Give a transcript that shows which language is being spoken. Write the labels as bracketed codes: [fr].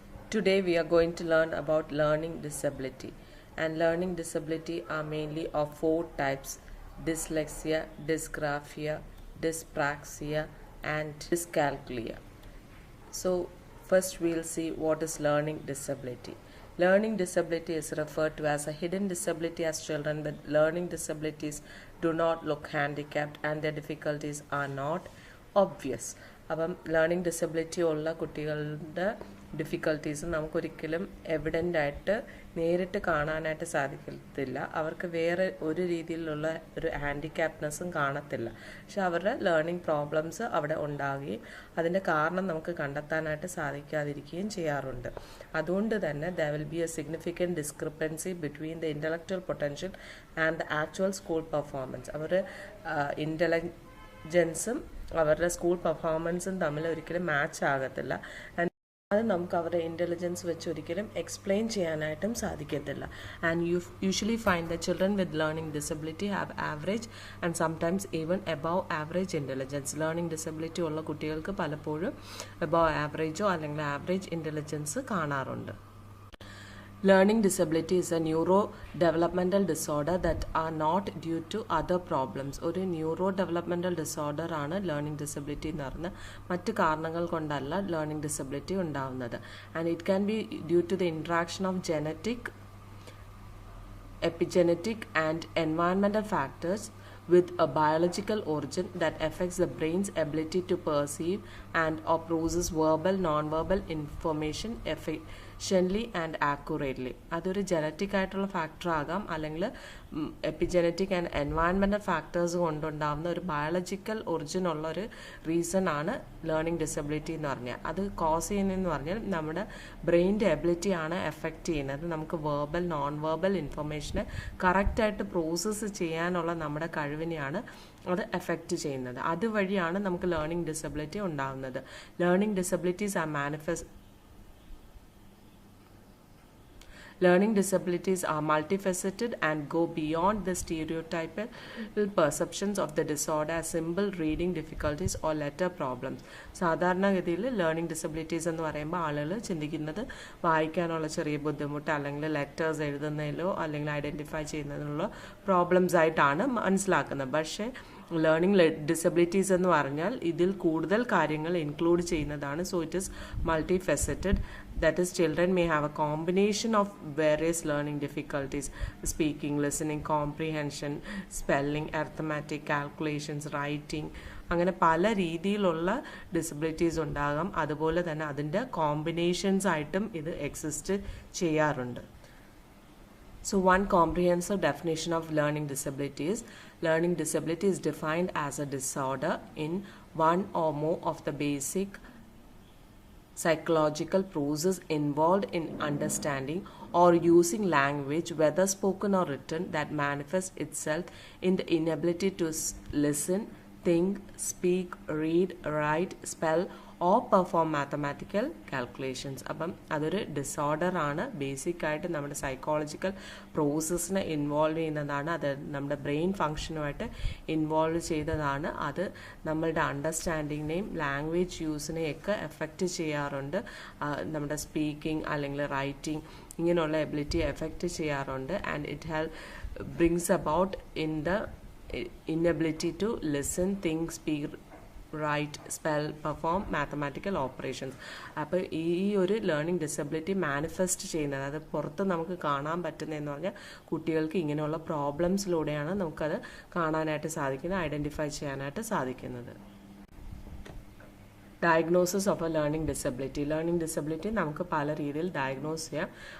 [en] Today we are going to learn about learning disability, and learning disability are mainly of four types: dyslexia, dysgraphia, dyspraxia and dyscalculia. So first we'll see what is learning disability. Learning disability is referred to as a hidden disability, as children with learning disabilities do not look handicapped and their difficulties are not obvious. [ml] അപ്പം learning disability ഉള്ള കുട്ടികളുടെ difficulties നമുക്കൊരിക്കലും evident ആയിട്ട് നേരിട്ട് കാണാനായിട്ട് സാധിക്കത്തില്ല. അവർക്ക് വേറെ ഒരു രീതിയിലുള്ള ഒരു ഹാൻഡിക്യാപ്നെസ്സും കാണത്തില്ല. പക്ഷെ അവരുടെ ലേണിംഗ് പ്രോബ്ലംസ് അവിടെ ഉണ്ടാകുകയും അതിൻ്റെ കാരണം നമുക്ക് കണ്ടെത്താനായിട്ട് സാധിക്കാതിരിക്കുകയും ചെയ്യാറുണ്ട്. അതുകൊണ്ട് തന്നെ [en] there will be a significant discrepancy between the intellectual potential and the actual school performance. [ml] അവരുടെ ഇൻ്റലിജൻസും അവരുടെ സ്കൂൾ പെർഫോമൻസും തമ്മിൽ ഒരിക്കലും മാച്ച് ആകത്തില്ല. അത് നമുക്ക് അവരുടെ ഇൻ്റലിജൻസ് വെച്ച് ഒരിക്കലും എക്സ്പ്ലെയിൻ ചെയ്യാനായിട്ടും സാധിക്കത്തില്ല. [en] And you usually find the children with learning disability have average and sometimes even above average intelligence. [ml] Learning disability ഉള്ള കുട്ടികൾക്ക് പലപ്പോഴും എബവ് ആവറേജോ അല്ലെങ്കിൽ ആവറേജ് ഇൻ്റലിജൻസ് കാണാറുണ്ട്. [en] Learning disability is a neurodevelopmental disorder that are not due to other problems. [ml] ഒരു neurodevelopmental disorder ആണ് learning disability എന്ന് പറഞ്ഞാൽ മറ്റ് കാരണങ്ങൾ കൊണ്ടല്ല ലേണിംഗ് ഡിസബിലിറ്റി ഉണ്ടാവുന്നത്. [en] And it can be due to the interaction of genetic, epigenetic and environmental factors with a biological origin that affects the brain's ability to perceive and or process verbal, non-verbal information efficiently and accurately. [ml] അതൊരു genetic ആയിട്ടുള്ള factor ആകാം, അല്ലെങ്കിൽ epigenetic and environmental factors കൊണ്ടുണ്ടാകുന്ന ഒരു biological origin ഉള്ള ഒരു reason ആണ് learning disability എന്ന് പറഞ്ഞാൽ. അത് കോസ് ചെയ്യുന്നതെന്ന് പറഞ്ഞാൽ നമ്മുടെ ബ്രെയിൻ്റെ എബിലിറ്റിയാണ് എഫക്റ്റ് ചെയ്യുന്നത്. നമുക്ക് വേർബൽ, നോൺ വേർബൽ ഇൻഫർമേഷനെ കറക്റ്റായിട്ട് പ്രോസസ്സ് ചെയ്യാനുള്ള നമ്മുടെ കഴിവിനെയാണ് അത് എഫക്റ്റ് ചെയ്യുന്നത്. അതുവഴിയാണ് നമുക്ക് ലേണിംഗ് ഡിസബിലിറ്റി ഉണ്ടാകുന്നത്. [en] Learning disabilities are Learning disabilities are multifaceted and go beyond the stereotypal perceptions of the disorder as simple reading difficulties or letter problems. [ml] സാധാരണഗതിയിൽ ലേണിംഗ് ഡിസബിലിറ്റീസ് എന്ന് പറയുമ്പോൾ ആളുകൾ ചിന്തിക്കുന്നത് വായിക്കാനുള്ള ചെറിയ ബുദ്ധിമുട്ട്, അല്ലെങ്കിൽ ലെറ്റേഴ്സ് എഴുതുന്നതിലോ അല്ലെങ്കിൽ ഐഡൻറ്റിഫൈ ചെയ്യുന്നതിനുള്ള പ്രോബ്ലംസ് ആയിട്ടാണ് മനസ്സിലാക്കുന്നത്. പക്ഷേ ലേണിംഗ് ഡിസബിലിറ്റീസ് എന്ന് പറഞ്ഞാൽ ഇതിൽ കൂടുതൽ കാര്യങ്ങൾ ഇൻക്ലൂഡ് ചെയ്യുന്നതാണ്. [en] So it is multifaceted. That is, children may have a combination of various learning difficulties: speaking, listening, comprehension, spelling, arithmetic, calculations, writing. [ml] അങ്ങനെ പല രീതിയിലുള്ള ഡിസബിലിറ്റീസ് ഉണ്ടാകാം. അതുപോലെ തന്നെ അതിൻ്റെ കോമ്പിനേഷൻസ് ആയിട്ടും ഇത് എക്സിസ്റ്റ് ചെയ്യാറുണ്ട്. [en] So one comprehensive definition of learning disability is: learning disability is defined as a disorder in one or more of the basic psychological process involved in understanding or using language, whether spoken or written, that manifests itself in the inability to listen, think, speak, read, write, spell or perform mathematical calculations. [ml] അപ്പം അതൊരു disorder ആണ്. Basic ആയിട്ട് നമ്മുടെ psychological പ്രോസസ്സിനെ involve ചെയ്യുന്നതാണ്. അത് നമ്മുടെ brain ഫങ്ഷനുമായിട്ട് involve ചെയ്തതാണ്. അത് നമ്മളുടെ അണ്ടർസ്റ്റാൻഡിങ്ങിനെയും ലാംഗ്വേജ് യൂസിനെയൊക്കെ എഫക്റ്റ് ചെയ്യാറുണ്ട്. നമ്മുടെ സ്പീക്കിംഗ് അല്ലെങ്കിൽ റൈറ്റിംഗ് ഇങ്ങനെയുള്ള എബിലിറ്റി എഫക്റ്റ് ചെയ്യാറുണ്ട്. [en] And it brings about in the inability to listen, think, speak, write, spell, perform mathematical operations. [ml] അപ്പോൾ ഈ ഒരു ലേണിംഗ് ഡിസബിലിറ്റി മാനിഫെസ്റ്റ് ചെയ്യുന്നത്, അത് പുറത്ത് നമുക്ക് കാണാൻ പറ്റുന്നതെന്ന് പറഞ്ഞാൽ കുട്ടികൾക്ക് ഇങ്ങനെയുള്ള പ്രോബ്ലംസിലൂടെയാണ് നമുക്കത് കാണാനായിട്ട് സാധിക്കുന്നത്, ഐഡൻറ്റിഫൈ ചെയ്യാനായിട്ട് സാധിക്കുന്നത്. [en] Diagnosis of a learning disability. [ml] Learning disability നമുക്ക് പല രീതിയിൽ ഡയഗ്നോസ് ചെയ്യാം.